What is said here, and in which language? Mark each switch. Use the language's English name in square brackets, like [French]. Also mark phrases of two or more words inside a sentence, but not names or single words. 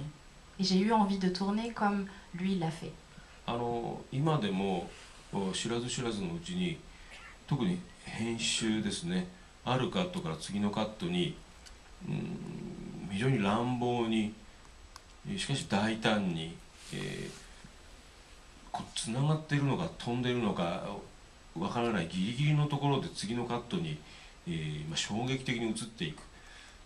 [French] Et j'ai eu envie de tourner comme lui l'a fait. [Japanese] 今でも知らず知らずのうちに特に編集ですね、あるカットから次のカットに非常に乱暴にしかし大胆に、つながっているのか飛んでいるのかわからないギリギリのところで次のカットに、衝撃的に移っていく。